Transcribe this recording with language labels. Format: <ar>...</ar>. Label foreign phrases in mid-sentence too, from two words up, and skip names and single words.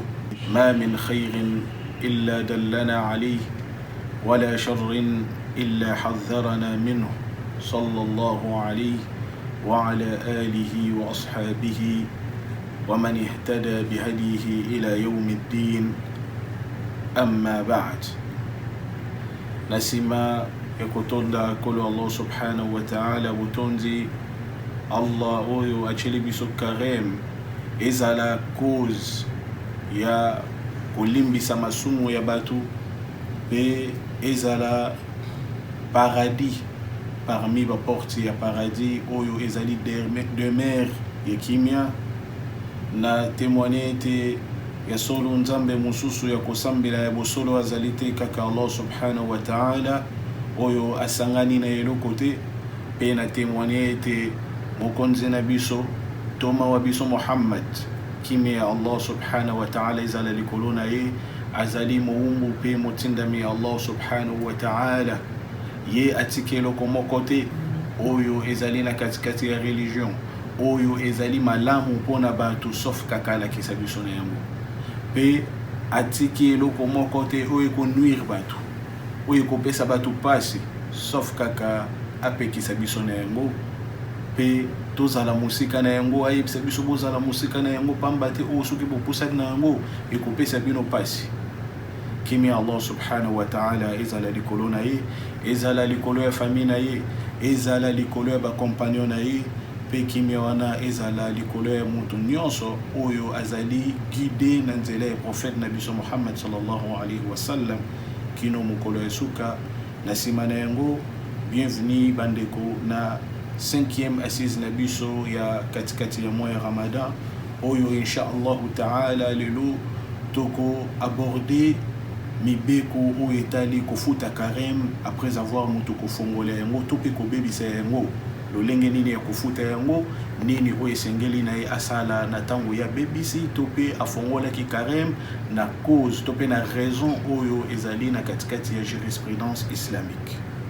<ar>ما من خير إلا دلنا عليه ولا شر إلا حذرنا منه، صلى الله عليه وعلى آله وأصحابه ومن اهتدى بهديه إلى يوم الدين. أما بعد، نسمع يقول كل الله سبحانه وتعالى وتنزي</ar> <ln>Allah oyo acheli biso karem ezala cause ya kolimbisa masumu ya batu pe ezala paradis parmi ba porte ya paradis oyo ezali demeure ya kimia na témoigner te ya solo nzambe mususu ya kosambela ya bosolo azali te kaka</ln> <ar>الله سبحانه وتعالى</ar> <ln>oyo asangani na eloko te, pe na témoigner te mokonzi na biso toma wa biso Muhammad kimi ya</ln> <ar>الله سبحانه وتعالى</ar> <ln>izala likolo na ye azali muumbu pe motindami ya</ln> <ar>الله سبحانه وتعالى</ar> <ln>ye atike eloko moko te oyo ezali na katikati ya religion oyo ezali malamu mpona batu sauf kaka alakisa biso na yango, pe atike eloko moko te oyo ekonuire batu oyo ekopesa batu pasi sauf kaka apekisa biso na yango, pe tozala musika na yango ayebisa biso bozala musika na yango pamba te oyo soki bopusaki na yango ekopesa bino pasi. Kimi</ln> <ar>الله سبحانه وتعالى</ar> <ln>ezala likolo na ye, ezala likolo ya famille na ye, ezala likolo ya bakompagnon na ye, pe kimi wana ezala likolo ya mutu nyonso oyo azali guide na nzela ya prophète na biso Muhammad</ln> <ar>صلى الله عليه وسلم</ar> <ln>kino mokolo ya suka. Na sima na yango, bienvenue bandeko na 5e assise na biso ya katikati ya mois ya Ramadan oyo</ln> <ar>إن شاء الله تعالى</ar> <ln>lelo toko aborder mibeko oyo etali kofuta karem</ln> <fr>après avoir</fr> <ln>mutu kofongola yango tope kobebisa yango lolenge nini ya kofuta yango nini oyo esengeli na ye asala na tango ya bebisi tope afongola ki karem na cause tope na raison oyo ezali na katikati ya</ln> <fr>jurisprudence islamique</fr>